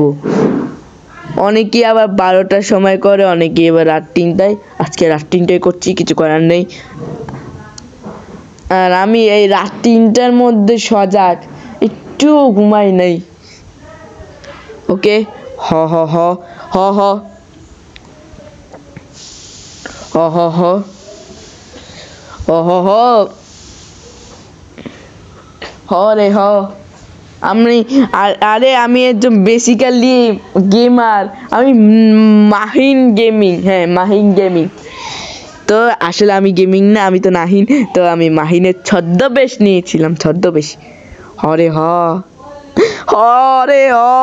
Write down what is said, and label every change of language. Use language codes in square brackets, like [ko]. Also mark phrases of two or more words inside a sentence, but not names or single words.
[bn] অনেকেই আবার 12টার সময় করে, অনেকেই এবার রাত 3টায়। আজকে রাত 3টায় করছি, কিছু করার নেই। আর আমি এই রাত 3টার মধ্যে সজাগ, একটু ঘুমাই নাই। ওকে, হ হ হ হ হ হ হ হ হ হ হ রে হ। আমি একজন [en] basically gamer. [bn] আমি মাহিন গেমিং, হ্যাঁ মাহিন গেমিং। তো আসলে আমি গেমিং না, আমি তো নাহিন। তো আমি মাহিনের ছদ্মবেশ নিয়েছিলাম, ছদ্মবেশ। হরে হ, হরে হ।